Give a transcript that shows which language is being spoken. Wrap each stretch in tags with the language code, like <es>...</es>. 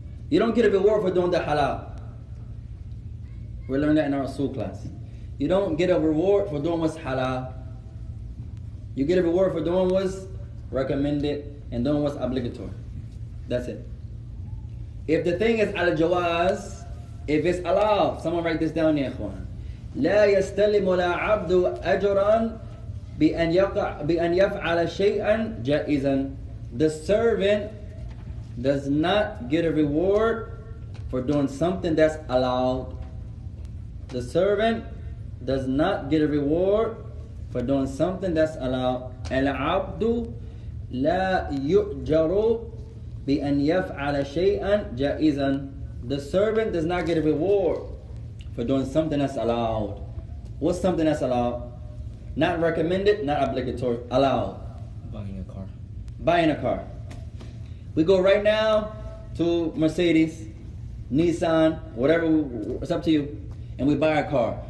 <en>You don't get a reward for doing the halal. We learned that in our Rasul class. You don't get a reward for doing what's halal. You get a reward for doing what's recommended and doing what's obligatory. That's it. If the thing is al-jawaz, if it's allowed, someone write this down, ya ikhwan.</en> <ar>لا يستلم لا عبد أجرا بأن يفعل شيئا جائزا.</ar> <en>The servant does not get a reward for doing something that's allowed. The servant does not get a reward for doing something that's allowed.</en> <ar>العبد لا يؤجر بأن يفعل شيئا جائزا.</ar> <en>The servant does not get a reward for doing something that's allowed. What's something that's allowed? Not recommended, not obligatory. Allowed. Buying a car. We go right now to Mercedes, Nissan, whatever, it's up to you, and we buy a car.</en>